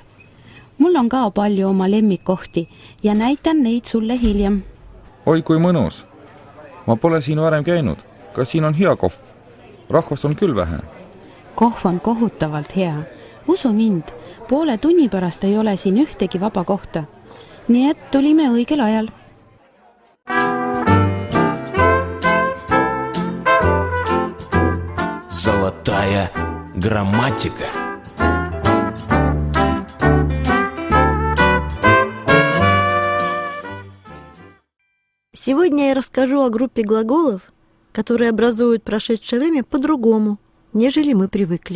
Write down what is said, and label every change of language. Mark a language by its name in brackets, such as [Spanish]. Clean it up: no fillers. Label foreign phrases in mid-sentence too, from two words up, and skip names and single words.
[Estonian] Mul on ka palju oma lemmikkohti ja näitan neid sulle hiljem. Oi, kui mõnus. Ma pole siin varem käinud. Kas siin on hea kohv? Rahvast on küll vähe. Kohv on kohutavalt hea. Usu mind, poole tunni pärast ei ole siin ühtegi vaba kohta. Nii et tulime õigel ajal. [Russian] Золотая грамматика. Сегодня я расскажу о группе глаголов, которые образуют прошедшее время по-другому, нежели мы привыкли.